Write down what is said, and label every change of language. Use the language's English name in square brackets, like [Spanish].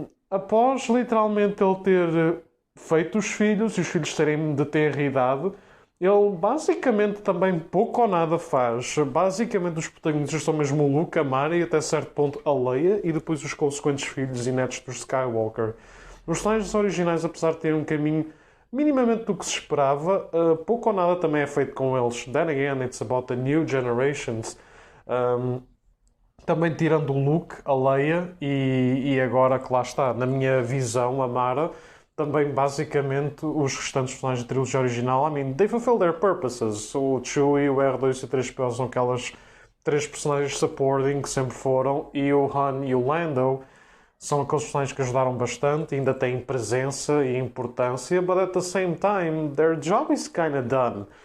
[Portuguese] Após literalmente ele ter feito os filhos e os filhos terem de ter idade, ele basicamente também pouco ou nada faz. Basicamente os protagonistas são mesmo o Luke, a Mara e até certo ponto a Leia e depois os consequentes filhos e netos dos Skywalker. Os personagens originais, apesar de terem um caminho minimamente do que se esperava, pouco ou nada também é feito com eles. [English] Then again, it's about the new generations. [Portuguese] Também tirando o Luke, a Leia e agora que lá está, na minha visão, a Mara, também basicamente os restantes personagens da trilogia original, [English] they fulfill their purposes. [Portuguese] O Chewie, o R2 e o 3PO são aquelas 3 personagens supporting que sempre foram, e o Han e o Lando são aqueles personagens que ajudaram bastante, ainda têm presença e importância, [English] but at the same time, their job is kinda done.